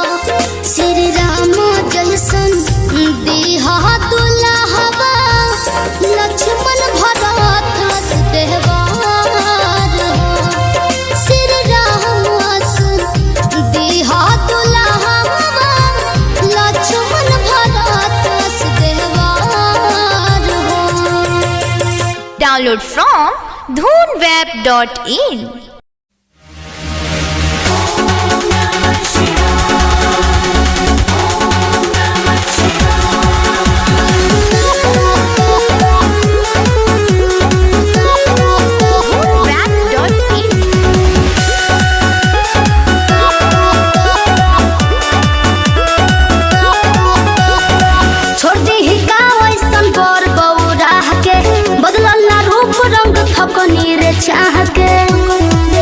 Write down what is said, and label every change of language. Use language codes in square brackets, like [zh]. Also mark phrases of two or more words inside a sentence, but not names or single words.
[bho] श्री राम जैसन दिहा दुल्हवा लक्ष्मण भरत हस देहवार हो। श्री राम दिहा दुल्हवा लक्ष्मण भरत हस देहवार हो। [en] Download from dhoonweb.in. Dhoonweb.in. [bho] छोड़ दी का वैसन बर बौरा के बदलल ना रूप रंग थकनी रे चाह के।